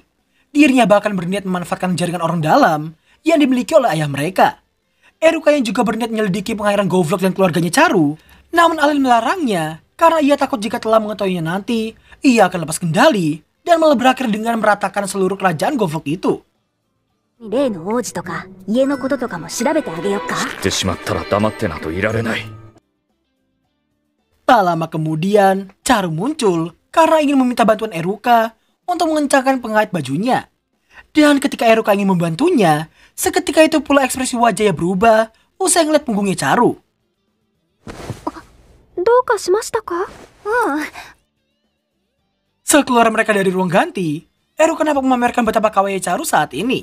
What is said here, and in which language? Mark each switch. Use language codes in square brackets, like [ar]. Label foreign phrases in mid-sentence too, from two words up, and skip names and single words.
[id] Dirinya bahkan berniat memanfaatkan jaringan orang dalam yang dimiliki oleh ayah mereka. Eruka yang juga berniat menyelidiki pengairan Govlok dan keluarganya Charu, namun Allen melarangnya karena ia takut jika telah mengetahuinya nanti, ia akan lepas kendali dan malah berakhir dengan meratakan seluruh kerajaan Govlok itu. [ja] 例の王子とか家のこととかも調べてあげよっか。知ってしまったら黙ってなどいられない。 [id] Tak lama kemudian, Charu muncul karena ingin meminta bantuan Eruka untuk mengencangkan pengait bajunya. Dan ketika Eruka ingin membantunya, seketika itu pula ekspresi wajahnya berubah usai ngeliat punggungnya Charu. Sekeluar mereka dari ruang ganti, Eruka nampak memamerkan betapa kawaii Charu saat ini.